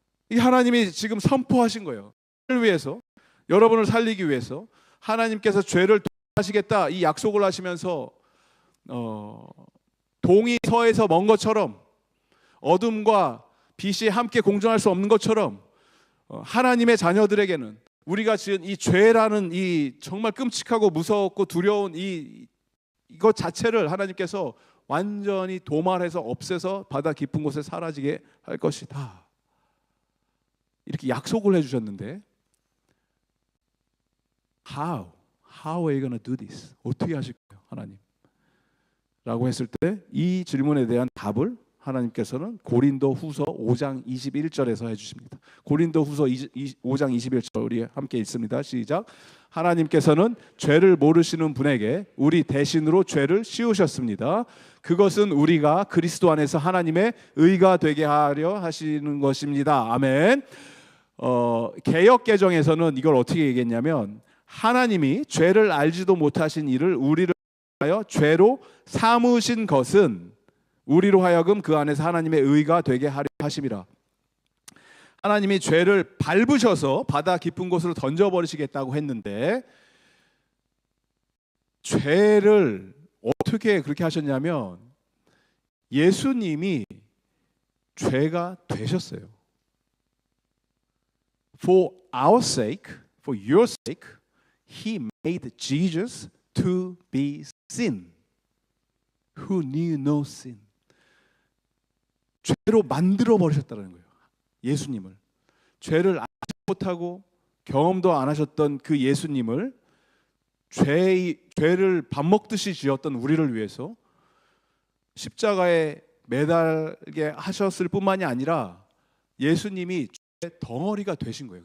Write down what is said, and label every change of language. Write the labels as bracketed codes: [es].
[ko] 이 하나님이 지금 선포하신 거예요. 여러분을 위해서, 여러분을 살리기 위해서 하나님께서 죄를 도하시겠다 이 약속을 하시면서 동이 서에서 먼 것처럼 어둠과 빛이 함께 공존할 수 없는 것처럼 하나님의 자녀들에게는 우리가 지은 이 죄라는 이 정말 끔찍하고 무섭고 두려운 이것 자체를 하나님께서 완전히 도말해서 없애서 바다 깊은 곳에 사라지게 할 것이다. 이렇게 약속을 해주셨는데 [en] How are you gonna do this? [ko] 어떻게 하실 거예요, 하나님? 라고 했을 때 이 질문에 대한 답을 하나님께서는 고린도후서 5장 21절에서 해주십니다. 고린도후서 5장 21절 우리 함께 읽습니다. 시작. 하나님께서는 죄를 모르시는 분에게 우리 대신으로 죄를 씌우셨습니다. 그것은 우리가 그리스도 안에서 하나님의 의가 되게 하려 하시는 것입니다. 아멘. 개역 개정에서는 이걸 어떻게 얘기했냐면, 하나님이 죄를 알지도 못하신 이를 우리를 하여 죄로 삼으신 것은 우리로 하여금 그 안에서 하나님의 의가 되게 하려 하심이라. 하나님이 죄를 밟으셔서 바다 깊은 곳으로 던져버리시겠다고 했는데, 죄를 어떻게 그렇게 하셨냐면 예수님이 죄가 되셨어요. [en] For our sake, for your sake, He made Jesus to be sin, who knew no sin. [ko] 죄로 만들어 버리셨다는 거예요. 예수님을, 죄를 알지 못하고 경험도 안 하셨던 그 예수님을 죄를 밥 먹듯이 지었던 우리를 위해서 십자가에 매달게 하셨을 뿐만이 아니라 예수님이 죄 덩어리가 되신 거예요.